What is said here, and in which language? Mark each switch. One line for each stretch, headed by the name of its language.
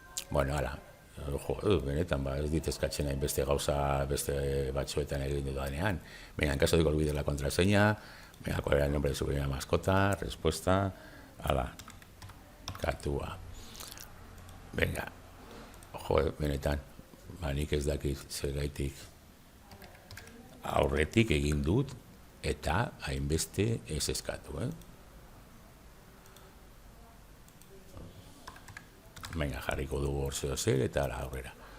Basque: Bueno, ala, benetan, ez dit eskatzen hain beste gauza, beste batzuetan egin dudanean.
Spanish: Venga, en caso de que olvide la contraseña, venga, cuál era el nombre de su primera mascota, respuesta,
Basque: ala, katua. Venga, benetan, nik ez dakit zergaitik aurretik egin dut, eta hainbeste ez eskatu, Venga, jarriko dugu hor zer, eta aurrera.